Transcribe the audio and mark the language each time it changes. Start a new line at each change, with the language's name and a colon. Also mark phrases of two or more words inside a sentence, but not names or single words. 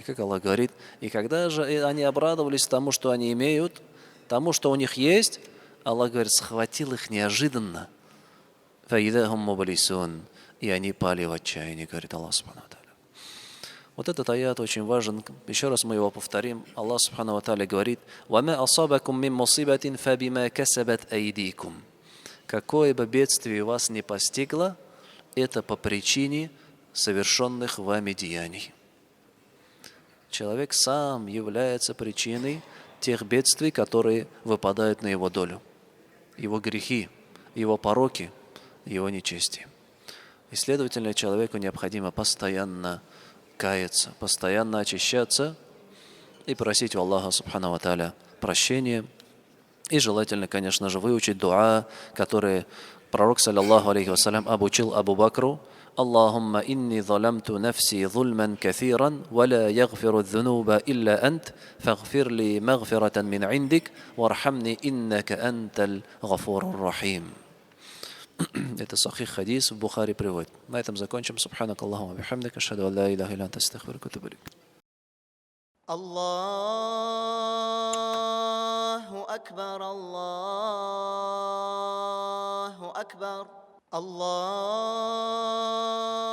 Russian: Как Аллах говорит, и когда же они обрадовались тому, что они имеют, тому, что у них есть, Аллах говорит, схватил их неожиданно. И они пали в отчаянии, говорит Аллах
Arabic: سبحانه وتعالى.
Russian: Вот этот аят очень важен. Еще раз мы его повторим. Аллах
Arabic: سبحانه وتعالى
Russian: говорит,
Arabic: «وما أصابكم من مصيبة فبما كسبت أيديكم».
Russian: Какое бы бедствие вас не постигло, это по причине совершенных вами деяний. Человек сам является причиной тех бедствий, которые выпадают на его долю. Его грехи, его пороки, его нечестие. И, следовательно, человеку необходимо постоянно каяться, постоянно очищаться и просить у Аллаха
Arabic: سبحانه وتعالى
Russian: прощения. И желательно, конечно же, выучить дуа, который пророк,
Arabic: صلى الله عليه وسلم, обучил Абу Бакру. اللهم إني ظلمت نفسي ظلما كثيرا، ولا يغفر الذنوب إلا أنت، فاغفر لي مغفرة من عندك، وارحمني إنك أنت الغفور الرحيم.
Russian: Это сахих хадис, в Бухари приводит. На этом закончим.
Arabic: سبحانك اللهم وبحمدك، أشهد أن لا إله إلا أنت، أستغفرك وأتوب إليك. الله أكبر، الله أكبر، الله